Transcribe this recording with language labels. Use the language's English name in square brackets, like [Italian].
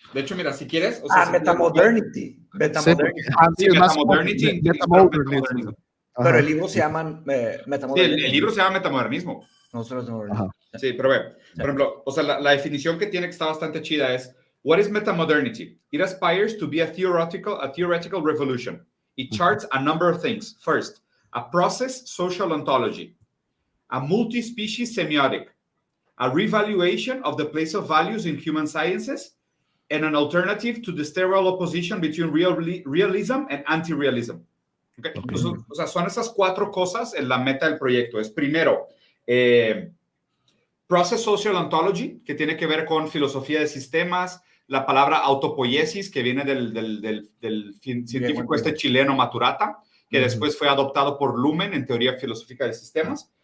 [Spanish] De hecho, mira, si quieres... O sea, [English] Metamodernity. Metamodernity. [Spanish] Metamodernismo. Pero el libro se llama Metamodernismo. Sí, el libro se llama Metamodernismo. No solo Metamodernismo. Sí, pero ve, por ejemplo, o sea, la definición que tiene que está bastante chida es: [English] what is metamodernity? It aspires to be a theoretical revolution. It charts a number of things. First, a process social ontology, a multi-species semiotic, a revaluation of the place of values in human sciences, and an alternative to the sterile opposition between realism and anti-realism. Okay. [Spanish] Entonces, o sea, son esas 4 cosas en la meta del proyecto. Es primero, Process Social Ontology, que tiene que ver con filosofía de sistemas, la palabra autopoiesis, que viene del científico chileno Maturata, que después fue adoptado por Luhmann en teoría filosófica de sistemas.